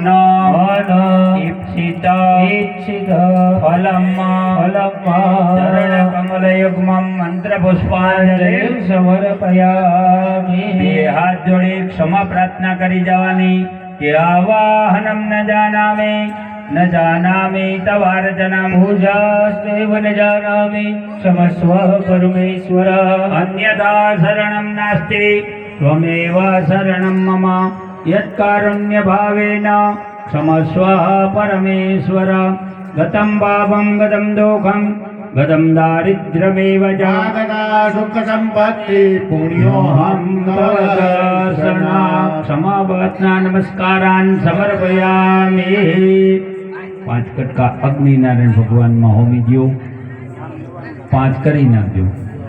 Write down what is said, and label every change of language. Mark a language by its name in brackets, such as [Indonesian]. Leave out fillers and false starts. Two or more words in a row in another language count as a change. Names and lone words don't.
[Sanskrit] मन इप्सित इप्सित फलम फलम चरण कमल युग्मं मंत्र पुष्पांजलि समर्पयामि [Gujarati] બે હાથ જોડી ક્ષમા પ્રાર્થના કરી જવાની કે [Sanskrit] આવાહનમ ન જાનામે તવાર્ચનમ પૂજાસ્તેવ ન જાનામિ ક્ષમસ્વ પરમેશ્વર અન્યથા શરણમ નાસ્તિ ત્વમેવ શરણમ મમ યત્કારુણ્ય ભાવેન ક્ષમસ્વ પરમેશ્વર ગતમ પાપમ ગતમ દોષમ गदम दारिद्र्यमेव जागदा सुख संपत्ति पुण्योहम तव दर्शना क्षमावचना नमस्कारान् समर्पयामि [Gujarati] 5 કટકા અગ્નિનારાયણ ભગવાન મેં હોમી દો 5 કરી નાખજો।